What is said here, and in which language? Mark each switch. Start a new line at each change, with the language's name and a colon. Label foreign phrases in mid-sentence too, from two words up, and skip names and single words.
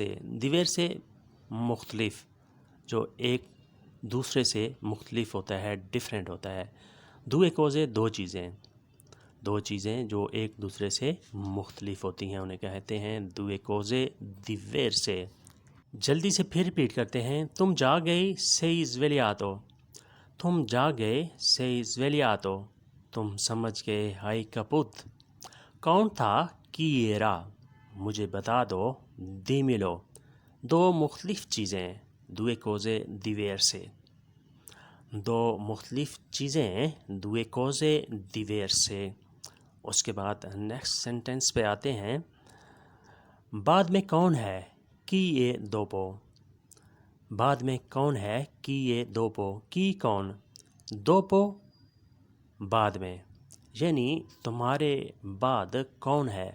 Italian: diverse
Hindi: मुख्तलिफ, जो एक दूसरे से मुख्तलिफ होता है, डिफरेंट होता है।
Italian: due cose
Hindi: दो चीज़ें। दो चीज़ें जो एक दूसरे से मुख्तलिफ होती हैं उन्हें कहते हैं
Italian: due cose diverse.
Hindi: जल्दी से फिर रिपीट करते हैं, तुम जा गए,
Italian: sei svegliato।
Hindi: तुम जा गए,
Italian: sei svegliato।
Hindi: तुम समझ गए,
Italian: hai capito।
Hindi: कौन था,
Italian: chi era।
Hindi: मुझे बता दो, dimmelo। दो मुख्तलिफ चीज़ें,
Italian: due cose diverse।
Hindi: दो मुख्तलिफ चीज़ें,
Italian: due cose diverse।
Hindi: उसके बाद नेक्स्ट सेंटेंस पे आते हैं। बाद में कौन है,
Italian: chi è dopo.
Hindi: बाद में कौन है,
Italian: chi è dopo.
Hindi: की कौन, दोपो बाद में, यानी तुम्हारे बाद कौन है।